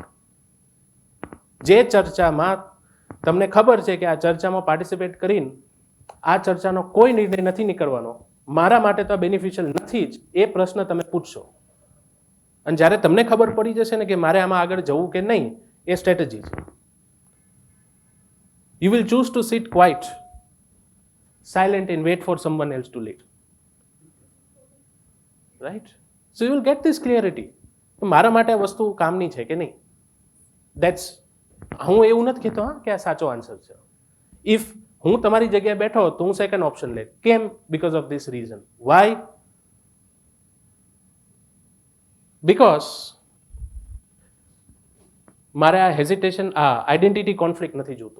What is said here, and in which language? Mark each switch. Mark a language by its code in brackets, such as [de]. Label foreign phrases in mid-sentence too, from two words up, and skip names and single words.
[gu] જે ચર્ચામાં તમને ખબર છે કે આ ચર્ચામાં પાર્ટિસિપેટ કરીને આ ચર્ચાનો કોઈ નિર્ણય નથી નીકળવાનો, મારા માટે તો બેનિફિશિયલ નથી જ, એ પ્રશ્ન તમે પૂછશો. અને જ્યારે તમને ખબર પડી જશે ને કે મારે આમાં આગળ જવું કે નહીં, એ સ્ટ્રેટેજી છે. [en] You will choose to sit quiet, silent and wait for someone else to lead. Right? So you will get this clarity. [gu] મારા માટે આ વસ્તુ કામની છે કે નહીં. હું એવું નથી કહેતો કે આ સાચો આન્સર છે. ઇફ હું તમારી જગ્યાએ બેઠો તો હું સેકન્ડ ઓપ્શન લે. [en] કેમ? because of this reason. why? [gu] બીકોઝ મારે આ હેઝિટેશન, [en] this identity conflict [gu] નથી જોતું.